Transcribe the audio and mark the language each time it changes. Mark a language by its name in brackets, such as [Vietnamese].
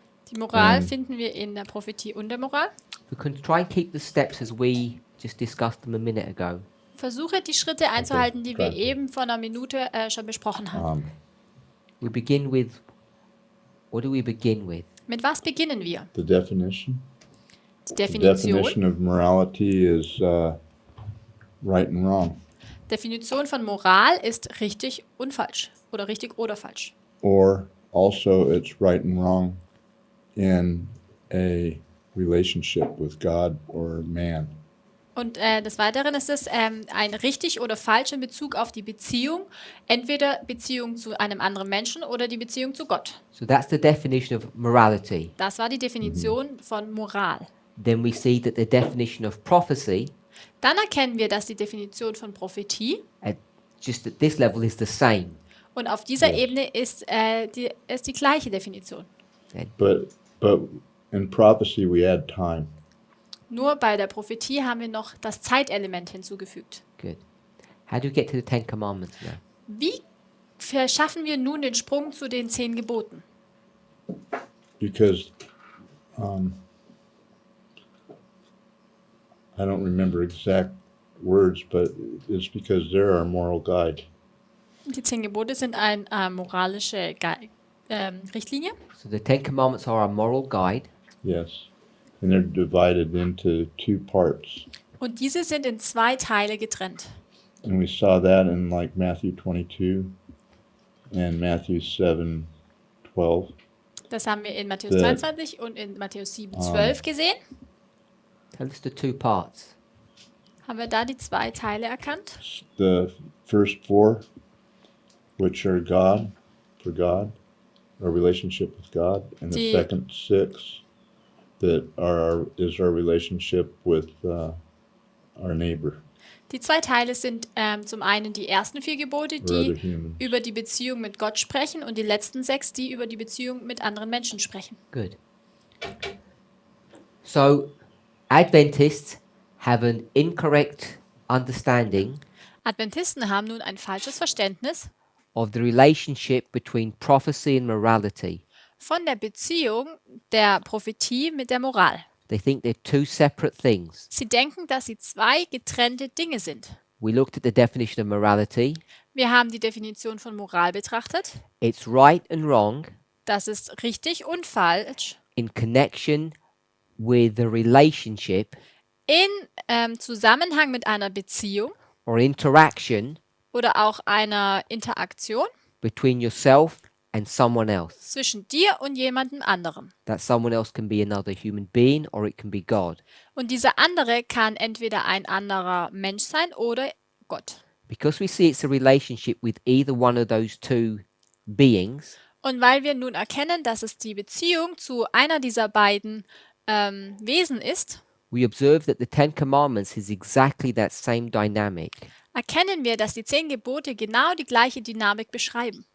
[German] Die Moral finden wir in der Prophetie und der Moral. [English] We can try and keep the steps as we just discussed them a minute ago. [German] Versuche die Schritte einzuhalten, die wir danke. eben vor einer Minute schon besprochen haben. [English] We begin with. What do we begin with? [German] Mit was beginnen wir? [English] The definition. [German] Die Definition. [English] definition of morality is right and wrong, [German] Definition von Moral ist richtig und falsch. Oder richtig oder falsch. [English] or also it's right and wrong in a relationship with God or man. [German] Und des Weiteren ist es ein richtig oder falsch in Bezug auf die Beziehung. Entweder Beziehung zu einem anderen Menschen oder die Beziehung zu Gott. [English] So that's the definition of morality. [German] Das war die Definition von Moral. [English] Then we see that the definition of prophecy [German] Dann erkennen wir, dass die Definition von Prophetie [English] just at this level is the same. [German] und auf dieser [English] Yes. [German] Ebene ist die gleiche Definition. [English] But in prophecy we add time. [German] Nur bei der Prophetie haben wir noch das Zeitelement hinzugefügt. [English] Good. How do we get to the Ten Commandments now? [German] Wie verschaffen wir nun den Sprung zu den 10 Geboten? [English] Because I don't remember exact words, but it's because they're our moral guide. [German] Die 10 Gebote sind eine moralische Richtlinie. [English] So the Ten Commandments are our moral guide. Yes. And they're divided into 2 parts. [German] Und diese sind in 2 Teile getrennt. [English] And we saw that in like Matthew 22 and Matthew 7:12. [German] Das haben wir in Matthäus [English] The- [German] 22 und in Matthäus 7,12 gesehen. [English] Tell us the 2 parts. [German] Haben wir da die 2 Teile erkannt? [English] The first 4, which are God, for God, our relationship with God, and the [German] Die- [English] second 6 that is our relationship with our neighbor, [German] Die 2 Teile sind zum einen die ersten 4 Gebote, [English] or other [German] die [English] humans. [German] über die Beziehung mit Gott sprechen, und die letzten 6, die über die Beziehung mit anderen Menschen sprechen. [English] Good. So Adventists have an incorrect understanding [German] Adventisten haben nun ein falsches Verständnis [English] of the relationship between prophecy and morality. [German] von der Beziehung der Prophetie mit der Moral. [English] They think they're 2 separate things. [German] Sie denken, dass sie 2 getrennte Dinge sind. [English] We looked at the definition of morality. [German] Wir haben die Definition von Moral betrachtet. [English] It's right and wrong [German] Das ist richtig und falsch [English] in connection with the relationship [German] in Zusammenhang mit einer Beziehung [English] or interaction [German] oder auch einer Interaktion [English] between yourself and someone else. [German] zwischen dir und jemandem anderen. [English] That someone else can be another human being or it can be God. [German] Und dieser andere kann entweder ein anderer Mensch sein oder Gott. [English] Because we see it's a relationship with either one of those 2 beings, [German] Und weil wir nun erkennen, dass es die Beziehung zu einer dieser beiden Wesen ist, [English] we observe that the 10 Commandments is exactly that same dynamic. [German] erkennen wir, dass die 10 Gebote genau die gleiche Dynamik beschreiben.